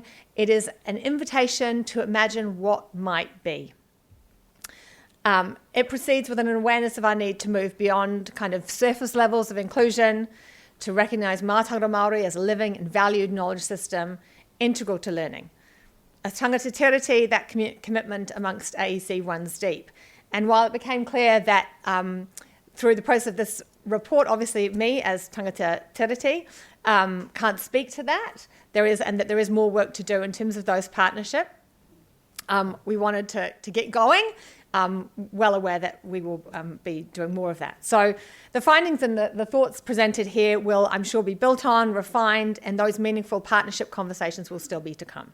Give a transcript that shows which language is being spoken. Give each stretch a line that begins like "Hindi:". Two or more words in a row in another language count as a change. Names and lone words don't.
English: It is an invitation to imagine what might be. It proceeds with an awareness of our need to move beyond kind of surface levels of inclusion, to recognise
Māori: mātauranga Māori
English: as a living and valued knowledge system, integral to learning.
Māori: As tangata tiriti,
English: that commitment amongst AEC runs deep. And while it became clear that through the process of this report, obviously me as
Māori: tangata tiriti
English: can't speak to that, there is more work to do in terms of those partnerships. We wanted to get going, well aware that we will be doing more of that. So the findings and the thoughts presented here will, I'm sure, be built on, refined, and those meaningful partnership conversations will still be to come.